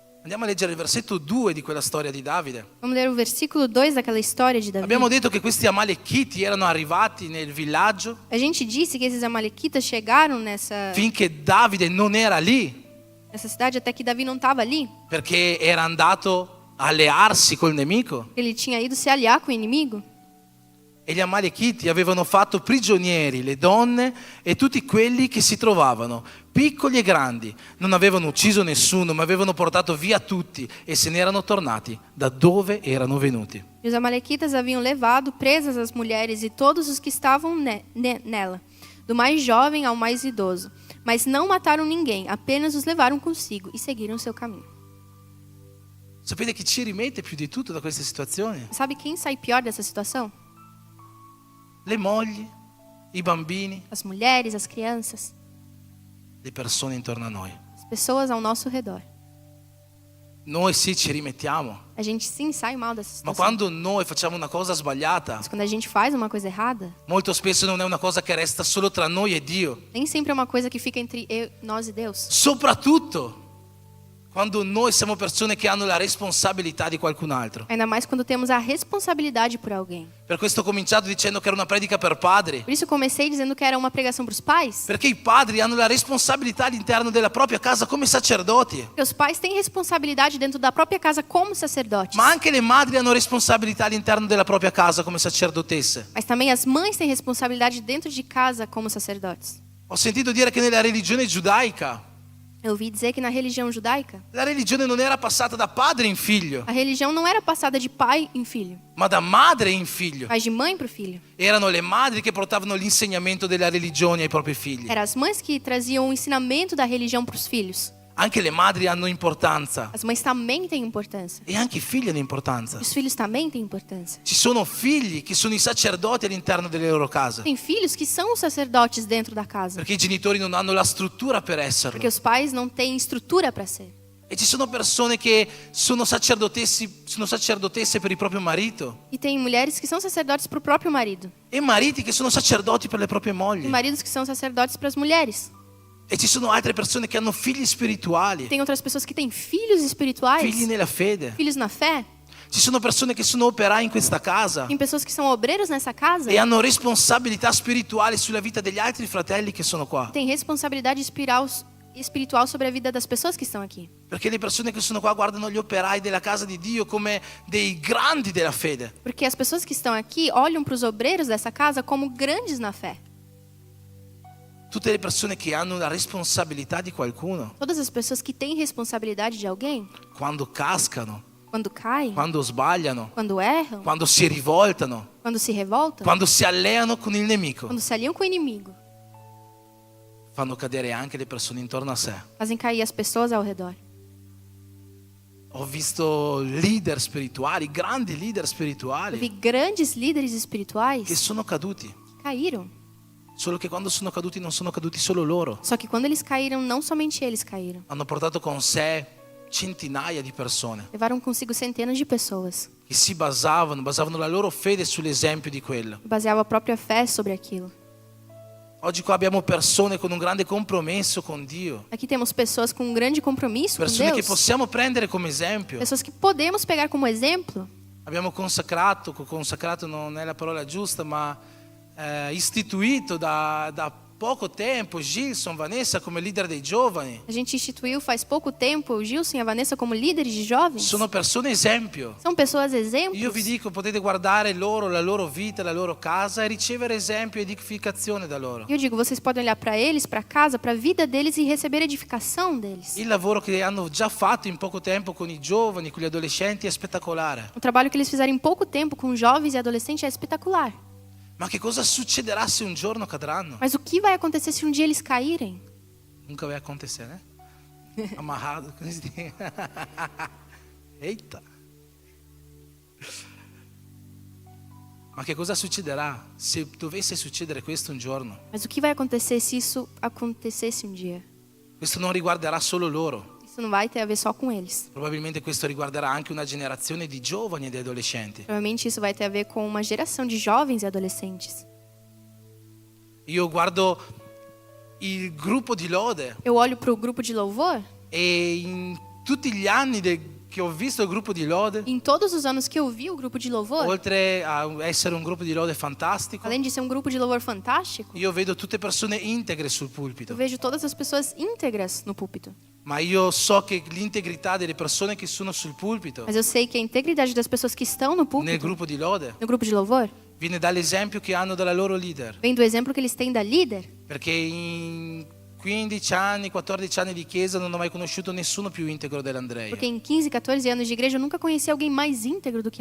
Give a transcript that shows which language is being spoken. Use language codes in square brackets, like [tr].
[it] Andiamo a leggere il versetto 2 di quella storia di Davide. [pt] Vamos ler o versículo 2 daquela história de Davi. [it] Abbiamo detto che questi Amalechiti erano arrivati nel villaggio [pt] A gente disse que esses amalequitas chegaram nessa [it] finché Davide non era lì, [pt] cidade até que Davi não estava ali. [it] perché era andato a allearsi col nemico. [pt] Ele tinha ido se aliar com o inimigo. [it] E gli Amalechiti avevano fatto prigionieri le donne e tutti quelli che si trovavano, piccoli e grandi. Non avevano ucciso nessuno, ma avevano portato via tutti e se ne erano tornati da dove erano venuti. [pt] E os amalequitas haviam levado presas as mulheres e todos os que estavam nela, do mais jovem ao mais idoso. Mas não mataram ninguém, apenas os levaram consigo e seguiram seu caminho. [it] Sapete chi ci rimette più di tutto da queste situazioni? [pt] Sabe quem sai pior dessa situação? [it] Le mogli, i bambini, [pt] As mulheres, as crianças, [it] le persone intorno a noi. [pt] as pessoas ao nosso redor. [it] Noi sì ci rimettiamo, [pt] A gente sim sai mal dessa [it] ma [pt] situação. [it] quando noi facciamo una cosa sbagliata, [pt] Mas quando a gente faz uma coisa errada, [it] molto spesso non è una cosa che resta solo tra noi e Dio. [pt] nem sempre é uma coisa que fica entre nós e Deus. [it] Soprattutto quando noi siamo persone che hanno la responsabilità di qualcun altro. [pt] Ainda mais quando temos a responsabilidade por alguém. [it] Per questo ho cominciato dicendo che era una predica per padri, [pt] Por isso eu comecei dizendo que era uma pregação para os pais. [it] perché i padri hanno la responsabilità all'interno della propria casa come sacerdoti, [pt] Porque os pais têm responsabilidade dentro da própria casa como sacerdotes. [it] ma anche le madri hanno responsabilità all'interno della propria casa come sacerdotesse. [pt] Mas também as mães têm responsabilidade dentro de casa como sacerdotes. [it] Ho sentito dire che nella religione giudaica [pt] Eu ouvi dizer que na religião judaica, [it] la religione non era passata da padre in figlio, [pt] a religião não era passada de pai em filho, [it] ma da madre in figlio. [pt] mas de mãe para o filho. [it] Erano le madri che portavano l'insegnamento della religione ai propri figli. [pt] Eram as mães que traziam o ensinamento da religião para os filhos. [it] Anche le madri hanno importanza [pt] As mães também têm importância. [it] e anche i figli hanno importanza. [pt] Os filhos também têm importância. [it] Ci sono figli che sono i sacerdoti all'interno delle loro case, [pt] Tem filhos que são os sacerdotes dentro da casa, [it] perché i genitori non hanno la struttura per esserlo. [pt] porque os pais não têm estrutura para ser. [it] E ci sono persone che sono sacerdotesse per il proprio marito [pt] E tem mulheres que são sacerdotes para o próprio marido, [it] e mariti che sono sacerdoti per le proprie [pt] e [it] mogli. [pt] maridos que são sacerdotes para as mulheres. [it] E ci sono altre persone che hanno figli spirituali, [pt] Tem outras pessoas que têm filhos espirituais, [it] figli nella fede. [pt] filhos na fé. [it] Ci sono persone che sono operai in questa casa [pt] Tem pessoas que são obreiros nessa casa [it] e hanno responsabilità spirituali sulla vita degli altri fratelli che sono qua. [pt] tem responsabilidade espiritual sobre a vida das pessoas que estão aqui. [it] Perché le persone che sono qua guardano gli operai della casa di Dio come dei grandi della fede. [pt] Porque as pessoas que estão aqui olham para os obreiros dessa casa como grandes na fé. [it] Tutte le persone che hanno la responsabilità di qualcuno, [pt] Todas as pessoas que têm responsabilidade de alguém, [it] quando cascano, [pt] quando caem, [it] quando sbagliano, [pt] quando erram, [it] quando si rivoltano, [pt] quando se revoltam, [it] quando si alleano con il nemico, [pt] quando se aliam com o inimigo, [it] fanno cadere anche le persone intorno a sé. [pt] fazem cair as pessoas ao redor. [it] Ho visto leader spirituali, grandi leader [pt] Eu vi [it] spirituali, [pt] grandes líderes [it] che [pt] espirituais [it] sono caduti. [pt] que caíram. [it] Solo che quando sono caduti non sono caduti solo loro. [pt] Só que quando eles caíram, não somente eles caíram. [it] Hanno portato con sé centinaia di persone [pt] Levaram consigo centenas de pessoas. [it] che si basavano la loro fede sull'esempio di quello. [pt] Baseavam a própria fé sobre aquilo. [it] Oggi qua abbiamo persone con un grande compromesso con Dio, [pt] Aqui temos pessoas com um grande compromisso com [it] persone che [pt] Deus. [it] possiamo prendere come esempio. [pt] Pessoas que podemos pegar como exemplo. [it] Abbiamo consacrato non è la parola giusta, ma istituito da poco tempo Gilson, Vanessa come leader dei giovani. [pt] A gente instituiu faz pouco tempo o Gilson e a Vanessa como líderes de jovens. [it] Sono persone esempio. [pt] São pessoas exemplos. [it] Io vi dico, potete guardare loro, la loro vita, la loro casa e ricevere esempio e edificazione da loro. [pt] Eu digo, vocês podem olhar para eles, para casa, para a vida deles e receber edificação deles. [it] Il lavoro che hanno già fatto in poco tempo con i giovani, con gli adolescenti è spettacolare. [pt] O trabalho que eles fizeram em pouco tempo com jovens e adolescentes é espetacular. [it] Ma che cosa succederà se un giorno cadranno? [pt] Mas o que vai acontecer se um dia eles caírem? Nunca vai acontecer, né? amarrado. [it] Così. [pt] Eita! [it] Ma che cosa succederà se dovesse succedere questo un giorno? [pt] Mas o que vai acontecer se isso acontecesse um dia? [it] Questo non riguarderà solo loro. [pt] Isso não vai ter a ver só com eles. [it] Probabilmente questo riguarderà anche una generazione di giovani e di adolescenti. [pt] Provavelmente isso vai ter a ver com uma geração de jovens e adolescentes. [it] Io guardo il gruppo di lode [pt] Eu olho para o grupo de louvor [it] e in tutti gli anni che ho visto il gruppo di lode, [pt] e em todos os anos que eu vi o grupo de louvor, [it] oltre a essere un gruppo di lode fantastico, [pt] além de ser um grupo de louvor fantástico, [it] io vedo tutte persone integre sul [pt] eu [it] pulpito. [pt] vejo todas as pessoas íntegras no púlpito. [it] Ma io so che l'integrità delle persone che sono sul pulpito, [pt] Mas eu sei que a integridade das pessoas que estão no [it] nel [pt] púlpito, [it] gruppo di lode, [pt] no grupo de louvor, [it] viene dall'esempio che hanno dalla loro leader. [pt] vem do exemplo que eles têm da líder. [it] Perché in 15 anni, 14 anni di chiesa non ho mai conosciuto nessuno più integro dell'Andrea. [pt] Porque em 15, 14 anos de igreja eu nunca conheci alguém mais íntegro do que